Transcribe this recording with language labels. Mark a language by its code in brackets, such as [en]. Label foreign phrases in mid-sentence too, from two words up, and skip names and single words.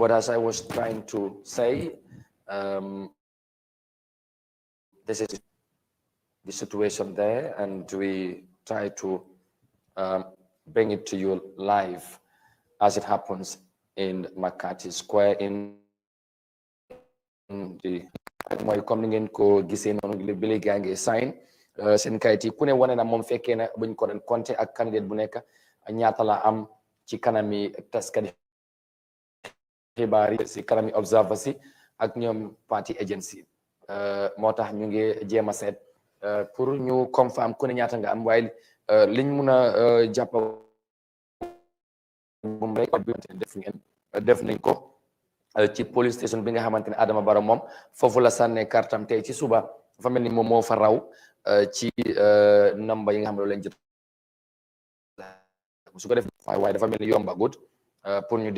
[en] But as I was trying to say, this is the situation there, and we try to bring it to you live as it happens in McCarthy Square in [wo] the mooy comme ni ngeen ko gisee noonu bi léegi gaa ngi sign seen kayit yi ku ne wane na moom fekkee na buñ ko doon compté ak candidate bu nekk ñaata la am ci kanami taskati xibaar yi si kanami observer si ak ñoom [en] party agency [wo] moo tax ñu ngi jéem a seet pour ñu confirm ku ne ñaata nga am waaye liñ mun a jàpp moom rek def nañ ko ci [en] police station [wo] bi nga xamante ne Adama Barrow moom foofu la sànnee kartam tey ci suba dafa mel ni moom moo fa raw ci nomba yi nga xam ne leen jot su ko def waaye dafa mel ni yomba gut pour ñu